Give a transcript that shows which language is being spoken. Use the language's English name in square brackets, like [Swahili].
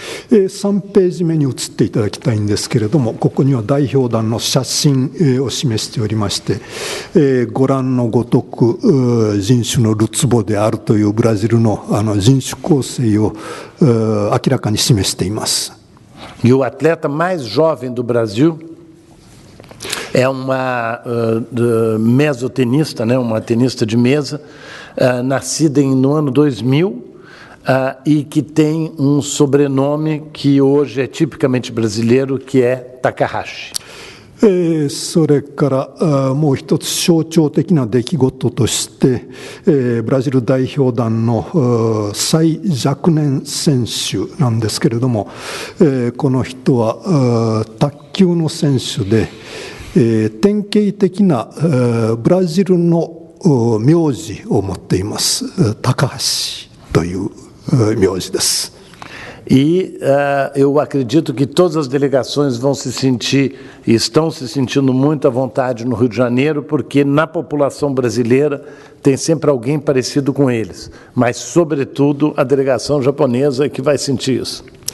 [Japanese] 3ページ目に移っていただきたいんですけれども、ここには代表団の写真を示しておりまして、ご覧のごとく人種のるつぼであるというブラジルの人種構成を明らかに示しています。 [Portuguese] E o atleta mais jovem do Brasil é uma mesotenista, né, uma tenista de mesa, nascida no ano 2000, e que tem sobrenome que hoje é tipicamente brasileiro, que é Takahashi. [Japanese] それからもう一つ象徴的な出来事として、ブラジル代表団の最若年選手なんですけれども、この人は卓球の選手で、典型的なブラジルの名字を持っています。高橋という名字です。 [Portuguese] E eu acredito que todas as delegações vão se sentir e estão se sentindo muito à vontade no Rio de Janeiro, porque na população brasileira tem sempre alguém parecido com eles, mas sobretudo a delegação japonesa é que vai sentir isso.